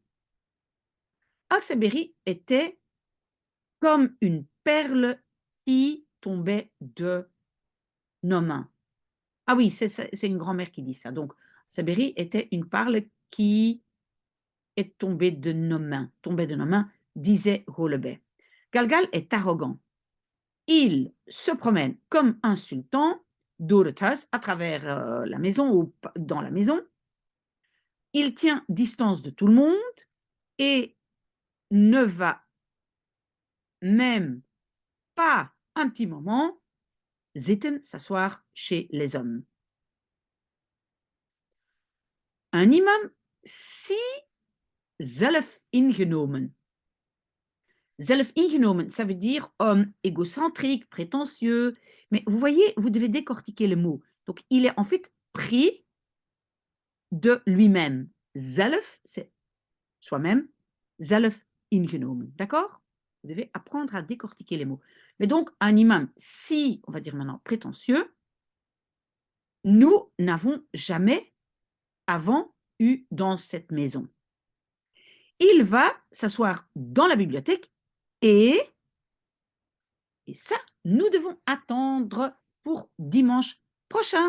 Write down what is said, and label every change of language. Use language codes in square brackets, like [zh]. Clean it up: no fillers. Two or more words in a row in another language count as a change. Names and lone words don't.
[fr] Al-Saberi était comme une perle qui tombait de nos mains. Ah oui, c'est une grand-mère qui dit ça. Donc, Saberi était une perle qui est tombée de nos mains, disait Golebey. Galgal est arrogant. Il se promène comme un sultan [nl] door het huis, [fr] à travers la maison ou dans la maison. Il tient distance de tout le monde et ne va même pas un petit moment zitten, s'asseoir chez les hommes. un imam si [nl] zelf ingenomen. Zelf ingenomen, [fr] ça veut dire homme égocentrique, prétentieux. Mais vous voyez, vous devez décortiquer le mot. Donc, il est en fait pris de lui-même. Zelf, c'est soi-même. [nl] Zelf ingenomen. [fr] D'accord? Vous devez apprendre à décortiquer les mots. Mais donc, un imam, si, on va dire maintenant, prétentieux, nous n'avons jamais avant eu dans cette maison. Il va s'asseoir dans la bibliothèque et ça, nous devons attendre pour dimanche prochain.